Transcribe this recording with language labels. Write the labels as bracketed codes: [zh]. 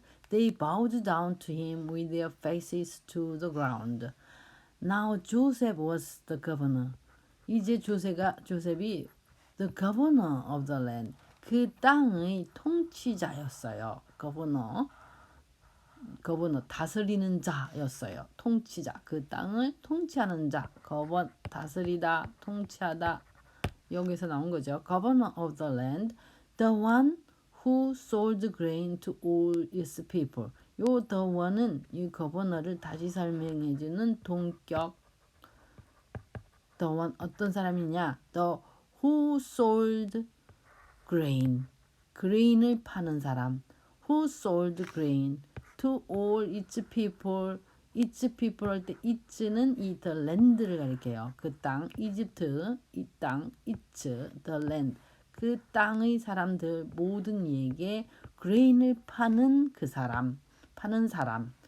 [en] They bowed down to him with their faces to the ground. Now Joseph was the governor. [ko] 이제 조셉이 [en] the governor of the land. [ko] 그 땅의 통치자였어요. governor 다스리는 자였어요. 통치자. 그 땅을 통치하는 자. 다스리다, 통치하다. 여기서 나온 거죠. [en] Governor of the land, the one who sold grain to all its people. [ko] 요 [en] the one [ko] 은 이 governor를 다시 설명해주는 동격. [en] The one [ko] 어떤 사람이냐? [en] The who sold grain. [ko] grain을 파는 사람. [en] Who sold grain to all its people. its people [ko] 할 때 it는 이 the land를 가리켜요. 그 땅, 이집트, 이 땅, [en] its, the land. [ko] 그 땅의 사람들 모든 이에게 grain을 파는 그 사람, 파는 사람.